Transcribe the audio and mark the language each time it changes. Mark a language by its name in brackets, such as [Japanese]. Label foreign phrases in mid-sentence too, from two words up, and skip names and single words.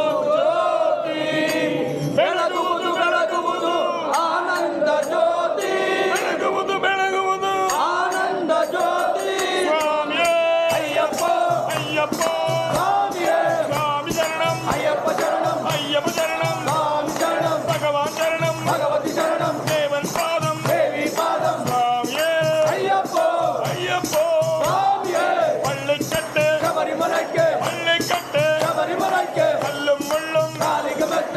[Kannada] ಜ್ಯೋತಿ ಬೆಳಗುವುದು ಆನಂದ ಜ್ಯೋತಿ ಬೆಳಗುವುದು ಆನಂದ ಜ್ಯೋತಿ ಸ್ವಾಮಿಯೇ ಅಯ್ಯಪ್ಪ ಅಯ್ಯಪ್ಪ ಸ್ವಾಮಿಯೇ ಸ್ವಾಮಿ ಶರಣಂ ಅಯ್ಯಪ್ಪ ಶರಣಂ [Tamil] ಅಯ್ಯಪ್ಪ ஐயப்ப சரணம் சாமி சரணம் பகவான் சரணம் பகவதி சரணம் தேவன் பாதம் தேவி பாதம் சுவாமியே ஐயப்போ ஐயப்போ சாமியே பள்ளிக்கட்டு சபரிமலைக்கு பள்ளிக்கட்டு சபரிமலைக்கு கல்லும் முள்ளும் காலிகமத்து